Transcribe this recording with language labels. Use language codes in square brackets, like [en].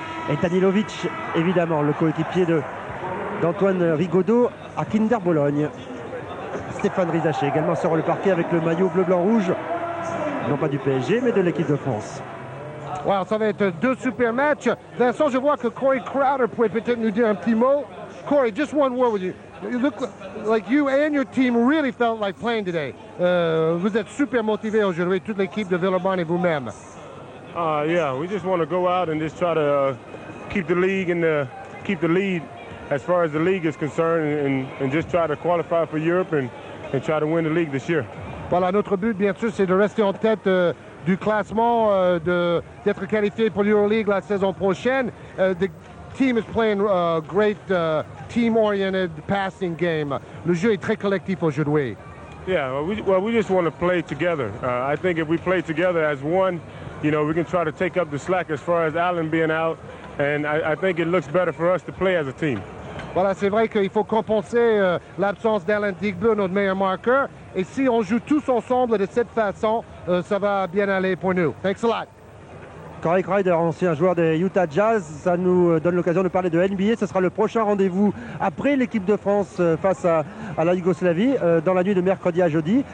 [fr] Et Danilovic, évidemment, le coéquipier d'Antoine Rigaudot à Kinder Bologne. Stéphane Rizaché également sur le parquet avec le maillot bleu-blanc-rouge, non pas du PSG mais de l'équipe de France. Wow, ça va être 2 super matchs. Vincent, je vois que Corey Crowder pourrait peut-être nous dire un petit mot. [en] Corey, just one word with you. You look like you and your team really felt like playing today. [fr] Vous êtes super motivés aujourd'hui, toute l'équipe de Villeurbanne et vous-même. [en] Yeah, we just want to go out and just try to keep the league and keep the lead as far as the league is concerned and just try to qualify for Europe and try to win the league this year. [fr] Voilà, notre but, bien sûr, c'est de rester en tête du classement, d'être qualifié pour l'Euroleague la saison prochaine. [en] The team is playing a great team-oriented passing game. [fr] Le jeu est très collectif aujourd'hui. [en] Yeah, we just want to play together. I think if we play together as one, we can try to take up the slack as far as Allen being out. And I think it looks better for us to play as a team. [fr] Voilà, c'est vrai qu'il faut compenser l'absence d'Alan Digby, notre meilleur marqueur. Et si on joue tous ensemble de cette façon, ça va bien aller pour nous. [en] Thanks a lot. [fr] Corey Crowder, ancien joueur des Utah Jazz, ça nous donne l'occasion de parler de NBA. Ce sera le prochain rendez-vous après l'équipe de France face à la Yougoslavie dans la nuit de mercredi à jeudi.